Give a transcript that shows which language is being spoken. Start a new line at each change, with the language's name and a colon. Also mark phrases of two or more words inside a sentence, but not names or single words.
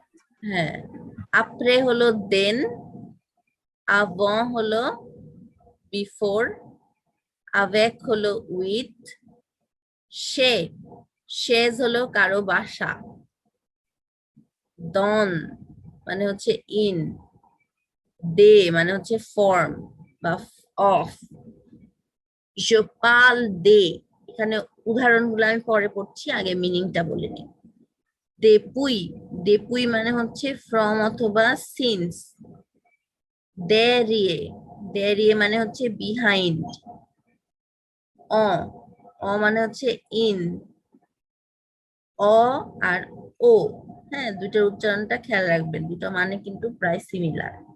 Bangla: হ্যাঁ, আপরে হলো দেন, avant হলো বিফোর, avec হলো উইথ, শেজ হলো কারো বাসা, দন মানে হচ্ছে ইন, দে মানে হচ্ছে ফর্ম বা অফ,
French: je parle de,
Bangla: এখানে উদাহরণগুলো আমি পরে পড়ছি, আগে মিনিংটা বলে নিই। depuই মানে হচ্ছে ফ্রম অথবা সিন্স, derrière মানে হচ্ছে বিহাইন্ড, অ মানে হচ্ছে ইন, অ আর ও, হ্যাঁ দুইটার উচ্চারণটা খেয়াল রাখবেন, দুটো মানে কিন্তু প্রায় সিমিলার।